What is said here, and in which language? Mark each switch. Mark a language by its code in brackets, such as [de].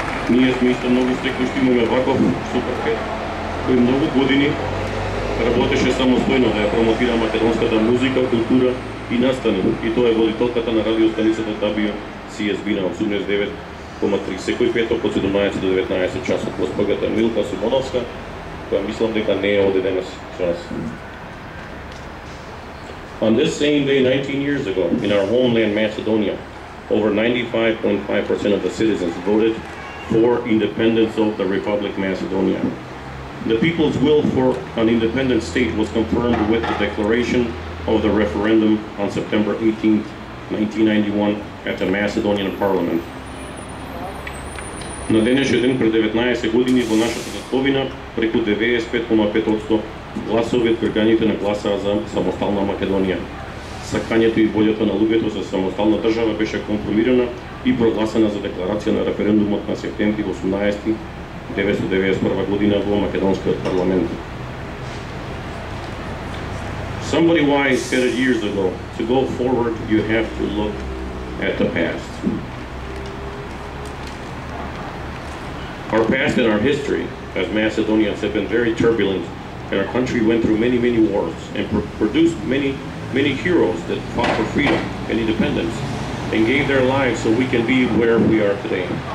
[mk] Ние сме исто многу стрекни што имаме ваков суперхет, кој многу години работеше самостојно да ја промотира македонската музика, култура и настани. И тоа е водителката на радиостаницата WCSB на 89,3 секој петок од 17 до 19 часот. Госпоѓата Милка Симоновска, која мислам дека не е овде денес со нас. [en] On this same day 19 years ago, in our homeland Macedonia, over 95.5% of the citizens voted for independence of the Republic Macedonia. The people's will for an independent state was confirmed with the declaration of the referendum on September 18, 1991 at the Macedonian Parliament. [mk] На денешен ден пред 19 години во нашата татковина преку 95,5% гласови од граѓаните на гласаа за самостална Македонија. Сакањето и волјата на луѓето за самостална држава беше конформирана и прогласена за декларација на референдумот на септември 18 1991 година во македонскиот парламент. [en] Somebody wise said it years ago, to go forward you have to look at the past. Our past and our history as Macedonians have been very turbulent, and our country went through many, many wars and produced many, many heroes that fought for freedom and independence and gave their lives so we can be where we are today.